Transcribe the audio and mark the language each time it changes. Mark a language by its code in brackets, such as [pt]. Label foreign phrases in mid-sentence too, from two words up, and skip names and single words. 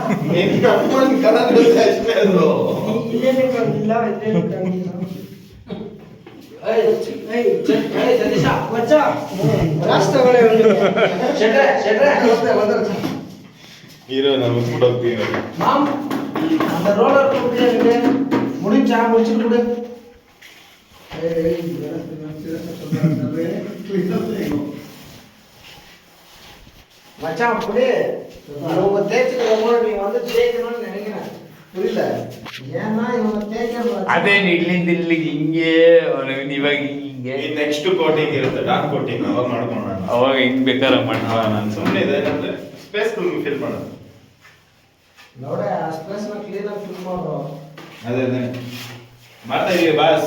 [kn] ಅಷ್ಟೇ ಅದು ಇಲ್ಲೇನೆ ಕಂಡಿಲ್ಲ ಇಲ್ಲೇನೆ ಕಂಡಿಲ್ಲ. ಹೀರೋ ನಮಗೆ ಕೊಡೋಗ್ತೀವಿ [ta] மாம் அந்த ரோலர் கூப்பிட்டு முடிஞ்சா முடிச்சுட்டு கொடு. மச்சான் அப்படி இவங்க தேய்ச்சிக்கிறவங்க நீங்க வந்து தேய்க்கணும்னு நினைக்கிறேன். புரியல ஏன்னா இவங்க தேய்க்க [kn] ಅದೇ ಇಲ್ಲಿಂದ ಇಲ್ಲಿಗೆ ಹಿಂಗೆ ಇವಾಗ ಹಿಂಗೆ [en] next coating [kn] ಇರುತ್ತೆ, [en] dark coating [kn] ಅವಾಗ ಮಾಡ್ಕೊಳ್ಳೋಣ. ಅವಾಗ ಹಿಂಗ್ ಬೇಕಾದ್ರೆ ಮಾಡ್ಕೊಳ್ಳೋಣ ನಾನು ಸುಮ್ಮನೆ ಇದೆ ಏನಂದ್ರೆ [en] space fill [kn] ಮಾಡೋದು. ನೋಡ ಆ ಸ್ಪೇಸ್ ನ ಕ್ಲೀನ್ ಆಗಿ ಫಿಲ್ ಮಾಡೋ. ಅದೇ ಮಾಡ್ತಾ ಇದೀವಿ ಬಾಸ್.